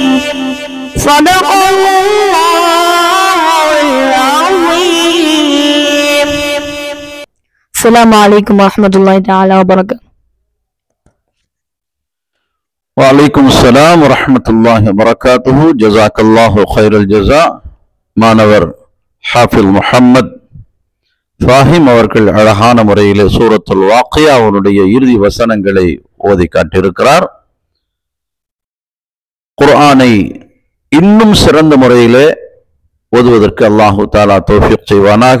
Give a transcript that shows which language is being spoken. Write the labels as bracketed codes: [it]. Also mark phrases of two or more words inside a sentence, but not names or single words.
[ar] صدق الله العظيم. السلام عليكم ورحمة الله تعالى وبركاته. وعليكم السلام ورحمة الله وبركاته. جزاك الله خير الجزاء. [ta] மாணவர் ஹாஃபில் முஹம்மத் ஃபாஹிம் அவர்கள் அழகான முறையிலே சூரத்துல் வாக்கியாவுடைய இறுதி வசனங்களை ஓதி காட்டியிருக்கிறார். குர்ஆனை இன்னும் சிறந்த முறையிலே ஓதுவதற்கு [ar] الله تعالى [ta] தௌஃபீக் செய்வானாக.